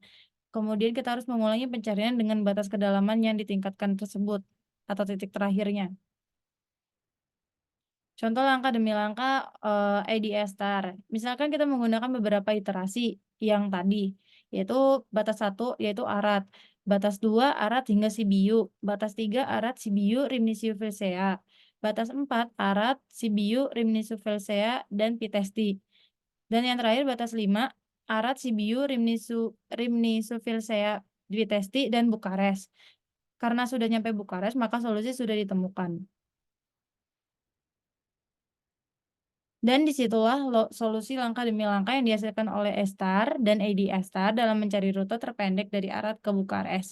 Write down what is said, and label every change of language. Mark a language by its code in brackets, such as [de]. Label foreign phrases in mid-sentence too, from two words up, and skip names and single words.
[id] Kemudian kita harus mengulangi pencarian dengan batas kedalaman yang ditingkatkan tersebut atau titik terakhirnya. Contoh langkah demi langkah ID-star. Misalkan kita menggunakan beberapa iterasi yang tadi, yaitu batas 1 yaitu Arad, batas 2 Arad hingga Sibiu, batas 3 Arad, Sibiu, Rimnisio Vilsea, batas 4 Arad, Sibiu, Rimnisio Vilsea, dan Pitesti. Dan yang terakhir batas 5 Arad, Sibiu, Rimni Sufilsea, Dwi Testi, dan Bukares. Karena sudah nyampe Bukares, maka solusi sudah ditemukan. Dan disitulah solusi langkah demi langkah yang dihasilkan oleh Estar dan AD Estar dalam mencari rute terpendek dari Arad ke Bukares.